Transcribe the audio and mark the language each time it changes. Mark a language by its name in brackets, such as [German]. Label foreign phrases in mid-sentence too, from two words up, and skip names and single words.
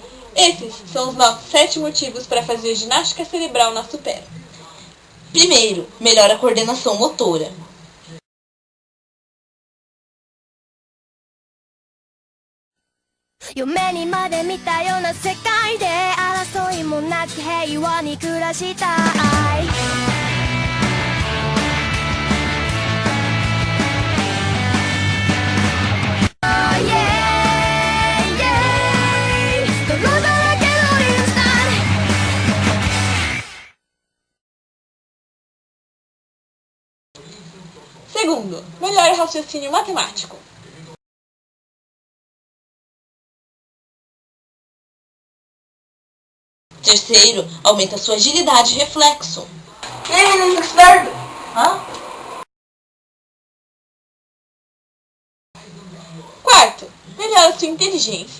[Portuguese] Esses são os nossos 7 motivos para fazer ginástica cerebral na Supera. Primeiro, melhora a coordenação motora. [Japanese] 夢にまで見たような世界で争いもなく平和に暮らしたい [English] Oh yeah, yeah [Japanese] 泥だらけのリンスタン [Portuguese] Segundo, melhora o raciocínio matemático. Terceiro, aumenta sua agilidade e reflexo. E aí, menino, tá estudando? Quarto, melhora sua inteligência.